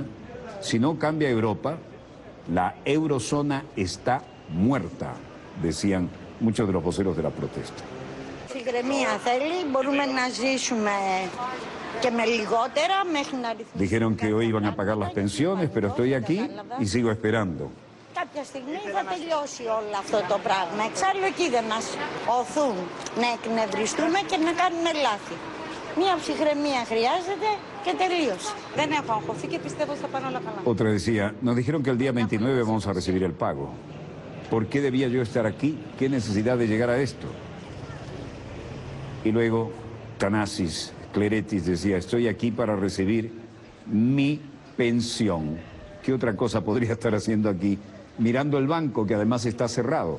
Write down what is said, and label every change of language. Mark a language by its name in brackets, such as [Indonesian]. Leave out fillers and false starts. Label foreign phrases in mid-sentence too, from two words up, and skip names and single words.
[Spanish] Si no cambia Europa, la eurozona está muerta, decían muchos de los voceros de la protesta. Dijeron que hoy iban a pagar las pensiones, pero estoy aquí y sigo esperando. [Greek] Κάποια στιγμή θα τελειώσει όλο αυτό το πράγμα. Εξάλλου εκεί δεν μας οθούν να εκνευριστούμε και να κάνουμε λάθη. Μία ψυχραιμία χρειάζεται και τελείωσε. Δεν έχω αγχωθεί και πιστεύω ότι θα πάνε όλα καλά. [Spanish] Otra decía, nos dijeron que el día 29 vamos a recibir el pago. ¿Por qué debía yo estar aquí? ¿Qué necesidad de llegar a esto? Y luego Thanasis Kleretis decía, estoy aquí para recibir mi pensión. ¿Qué otra cosa podría estar haciendo aquí? Mirando el banco, que además está cerrado.